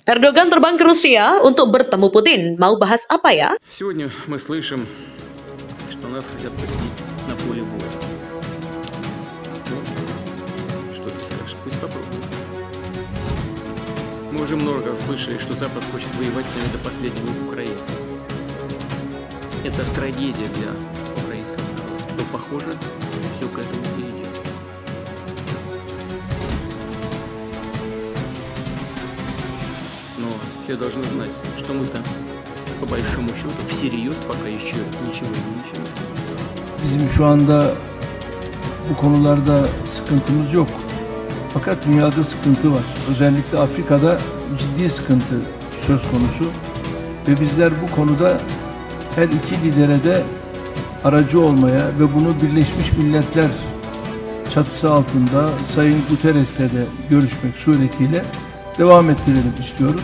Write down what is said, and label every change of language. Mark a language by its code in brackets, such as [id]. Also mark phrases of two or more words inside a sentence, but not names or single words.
[id] Erdogan terbang ke Rusia untuk bertemu Putin. Mau bahas apa ya? [ru] Сегодня мы слышим, что нас хотят победить на поле боя. Ну, что ты скажешь? Пусть попробуют. Мы уже много слышали, что Запад хочет воевать с нами до последнего украинца. Это трагедия для украинского народа. Но, похоже, все к этому перейдет. Но все должны знать, что мы-то, по большому счету, всерьез пока еще ничего не начали. [tr] Bizim şu anda bu konularda sıkıntımız yok. Fakat dünyada sıkıntı var. Özellikle Afrika'da ciddi sıkıntı söz konusu. Ve bizler bu konuda her iki lidere de aracı olmaya ve bunu Birleşmiş Milletler çatısı altında Sayın Guterres'le de görüşmek suretiyle devam ettirelim istiyoruz.